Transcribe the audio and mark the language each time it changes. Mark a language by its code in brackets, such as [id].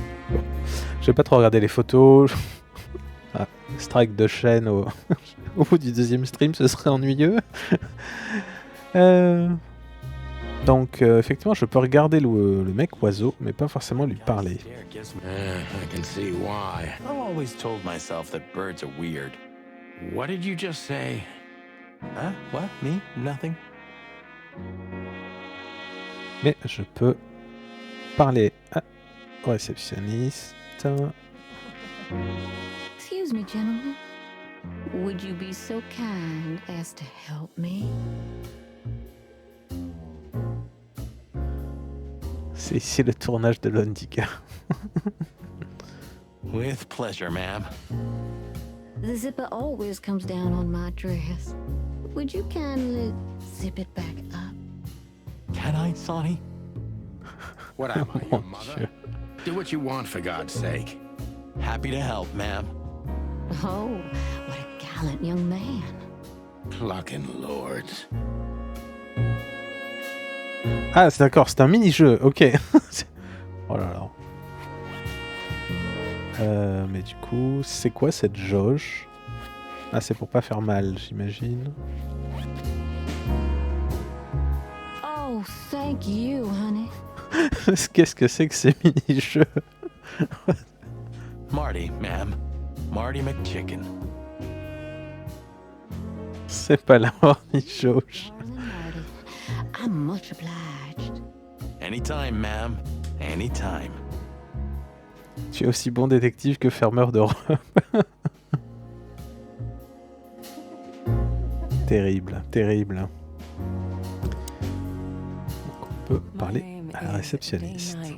[fr] Bon. Je vais pas trop regarder les photos. Ah, strike de chaîne au bout du deuxième stream, ce serait ennuyeux. Donc effectivement, je peux regarder le mec oiseau, mais pas forcément lui parler. [en] I can see why. I've always told myself that birds are weird. What did you just say? Huh? What? Me? Nothing? [fr] Mais je peux parler au réceptionniste. [en] Excuse me, gentlemen. Would you be so kind as to help me? [fr] C'est ici le tournage de l'Ondiga. [en] With pleasure, ma'am. The zipper always comes down on my dress. Would you kindly zip it back up? Can I, Sonny? What am I, your [fr] Mon [en] mother? [fr] Dieu. [en] Do what you want, for God's sake. Happy to help, ma'am. Oh, what a gallant young man. Clucking lords. [fr] Ah, c'est d'accord, c'est un mini-jeu, ok. Oh là là. Mais du coup, c'est quoi cette jauge? Ah, c'est pour pas faire mal, j'imagine. [en] Oh, thank you, honey. [fr] Qu'est-ce que c'est que ces mini-jeux? [en] Marty, ma'am. Marty McChicken. [fr] C'est pas la mini-jauge. [en] Darling Marty, I'm much obliged. Anytime, ma'am. Anytime. [fr] Tu es aussi bon détective que fermeur de robe. Terrible, terrible. Donc on peut parler à la réceptionniste.